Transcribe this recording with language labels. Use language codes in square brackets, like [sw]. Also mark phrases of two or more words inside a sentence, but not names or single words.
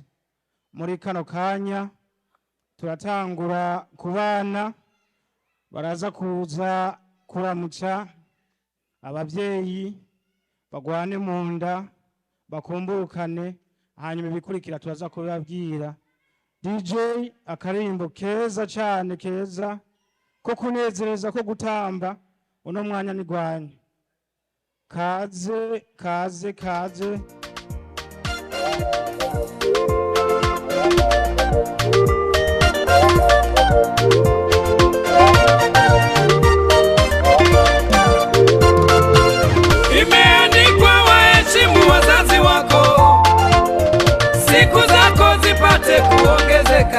[rn] Muri kano kanya turatangura ku bana, baraza kuza kuramutsa abavyeyi, bagwane mu nda, bakumburukane, hanyuma bikurikira turaza kubabwira. DJ akarimbo keza cyane, keza ko kunezereza, ko gutamba. Uno mwanya ni gwanyu. Kaze, kaze, kaze. [sw] Imeandikwa waheshimu wazazi wako, siku zako zipate kuongezeka.